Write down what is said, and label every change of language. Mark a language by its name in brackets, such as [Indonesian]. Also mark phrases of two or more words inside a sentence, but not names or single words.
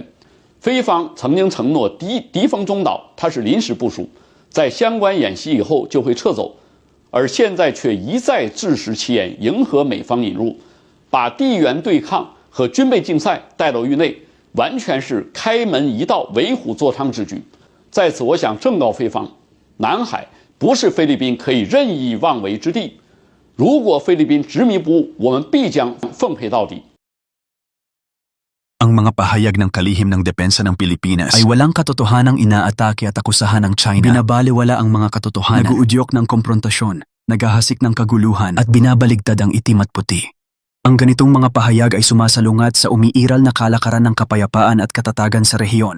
[Chinese] 菲方曾经承诺敌方中岛它是临时部署，在相关演习以后就会撤走，而现在却一再自食其言，迎合美方引入，把地缘对抗和军备竞赛带到域内，完全是开门一道、为虎作伥之举。在此，我想正告菲方，南海不是菲律宾可以任意妄为之地。如果菲律宾执迷不悟，我们必将奉陪到底。 [Filipino] Ang mga pahayag ng kalihim ng depensa ng Pilipinas ay walang katotohanang inaatake at akusahan ng China. Binabaliwala ang mga katotohanan, naguudyok ng komprontasyon, naghahasik ng kaguluhan at binabaligtad ang itim at puti. Ang ganitong mga pahayag ay sumasalungat sa umiiral na kalakaran ng kapayapaan at katatagan sa rehiyon.